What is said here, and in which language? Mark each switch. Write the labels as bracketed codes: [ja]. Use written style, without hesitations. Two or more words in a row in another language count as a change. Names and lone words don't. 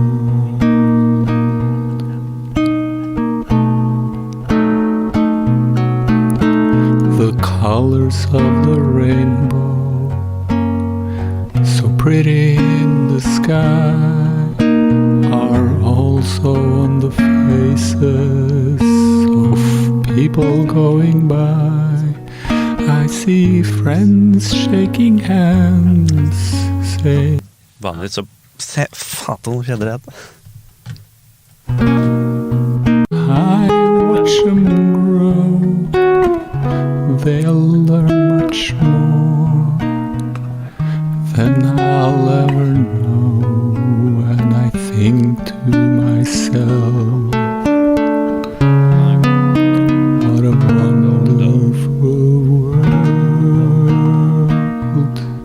[en] The colors of the rainbow, so pretty in the sky, are also on the faces of people going by. I see friends shaking hands, say, [no] Vanligvis så... Se, faen, nå skjedde det. [en] I watch them grow, they'll learn much more than I'll ever know, and I think to myself, what a wonderful world.